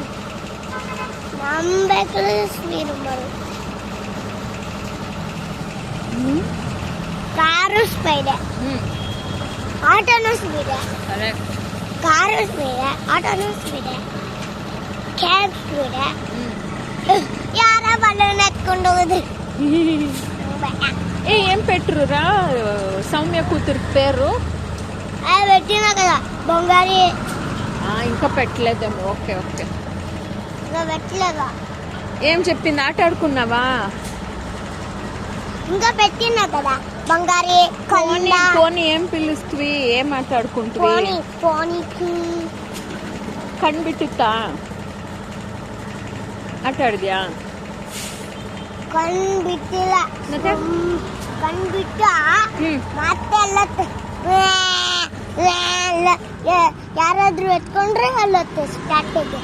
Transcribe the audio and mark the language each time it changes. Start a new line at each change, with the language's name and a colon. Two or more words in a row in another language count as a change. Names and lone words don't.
Kannada: ನಮ್ಮ ಬೈಕಲ್ಲಿ ಸ್ಪೀಡ್ ಮಾಡೋದು ಕಾರು ಸ್ಪೀಡೆ ಆಟೋನು ಸ್ಪೀಡೆ ಕಾರು ಸ್ಪೀಡೆ ಆಟೋನು ಸ್ಪೀಡೆ ಕ್ಯಾಬ್ ಸ್ಪೀಡೆ ಯಾರ ಬಲೂನ್ ಎತ್ಕೊಂಡು ಹೋಗೋದು
Telugu: ఏం పెట్టురా సౌమ్య కూతురు పేరు పెట్టినా కదా బొంగారి ఇంకా పెట్టలేదేమో
English: okay okay
Telugu: ఇంకా పెట్టలేదా ఏం చెప్పింది ఆట ఆడుకున్నావా ఇంకా పెట్టినా కదా బంగారి పోనీ ఏం పిలుస్తుంది ఏం మాట్లాడుకుంటుంది పోనీకి
Kannada: ಕಣ್ಬಿಟ್ಟಿತ್ತಾ ಆಟ ಆಡಿದ್ಯಾ ಕಣ್ಬಿಟ್ಟಿಲ್ಲ ಮತ್ತೆ ಕಣ್ಬಿಟ್ಟ ಮತ್ತೆ ಯಾರಾದ್ರೂ ಎತ್ಕೊಂಡ್ರೆ ಅಲ್ಲತ್ತೆ ಸ್ಟಾರ್ಟಿಗೆ